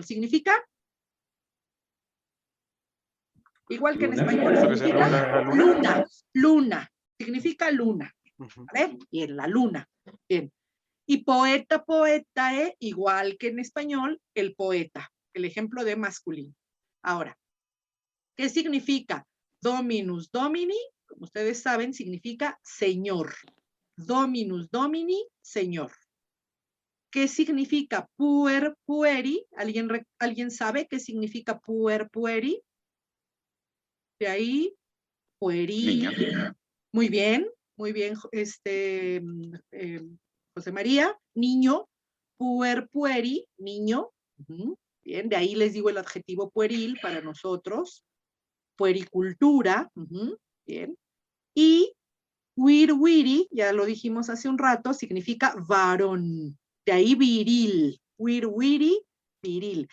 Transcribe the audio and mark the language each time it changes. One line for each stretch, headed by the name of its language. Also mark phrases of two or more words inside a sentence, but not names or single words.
Spanish: ¿Significa? Igual que en español. ¿Significa? Luna, luna. Significa luna. ¿Vale? Bien, la luna. Bien. Y
Latin: poeta, poetae,
Spanish: igual que en español, el poeta. El ejemplo de masculino. Ahora, ¿qué significa?
Latin: Dominus domini,
Spanish: como ustedes saben, significa señor.
Latin: Dominus domini,
Spanish: señor. ¿Qué significa
Latin: puer pueri?
Spanish: ¿Alguien sabe qué significa
Latin: puer pueri?
Spanish: De ahí, pueril. Niño. Muy bien, José María, niño,
Latin: puer pueri,
Spanish: niño. Bien, de ahí les digo el adjetivo pueril para nosotros. Puericultura, bien. Y
Latin: wir wiri,
Spanish: ya lo dijimos hace un rato, significa varón. De ahí viril.
Latin: Wir wiri,
Spanish: viril.